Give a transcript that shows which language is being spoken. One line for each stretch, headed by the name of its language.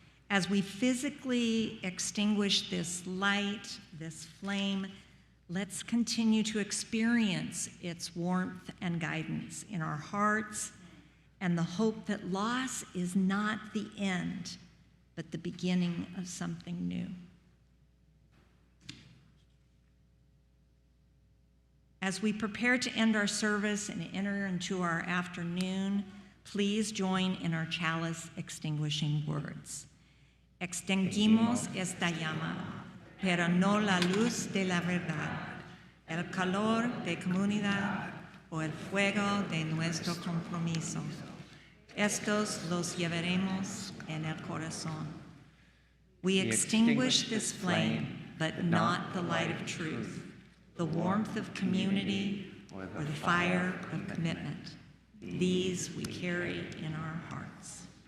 English: As we physically extinguish this light, this flame, let's continue to experience its warmth and guidance in our hearts, and the hope that loss is not the end, but the beginning of something new. As we prepare to end our service and enter into our afternoon, please join in our chalice extinguishing words.
Spanish: Extinguimos esta llama, pero no la luz de la verdad, el calor de comunidad o el fuego de nuestro compromiso. Estos los llevaremos en el corazón.
English: We extinguish this flame, but not the light of truth, the warmth of community, or the fire of commitment. These we carry in our hearts.